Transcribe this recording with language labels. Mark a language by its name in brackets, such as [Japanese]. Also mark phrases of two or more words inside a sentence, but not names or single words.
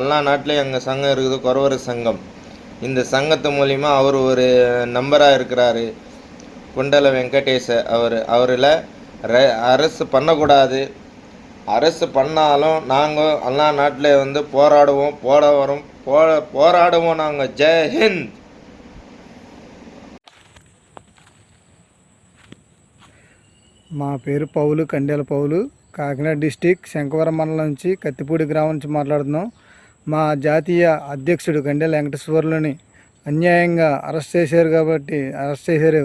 [Tamil] எல்லா நாட்டிலையும் எங்கள் சங்கம் இருக்குது, குறவர் சங்கம். இந்த சங்கத்து மூலிமா அவர் ஒரு நம்பராக இருக்கிறாரு, குண்டல வெங்கடேஷ அவரில் அரெஸ்ட் பண்ணக்கூடாது. அரெஸ்ட் பண்ணாலும் நாங்கள் எல்லா நாட்டில் போராடுவோம். நாங்கள் [Hindi] जय हिंद. [Telugu] మా పేరు పౌలు, కండెల పౌలు, కాకినాడ డిస్టిక్ శంకవరం మండలం నుంచి కత్తిపూడి గ్రామం నుంచి మాట్లాడుతున్నాం. మా జాతీయ అధ్యక్షుడు కండెల వెంకటేశ్వర్లని అన్యాయంగా అరెస్ట్ చేశారు.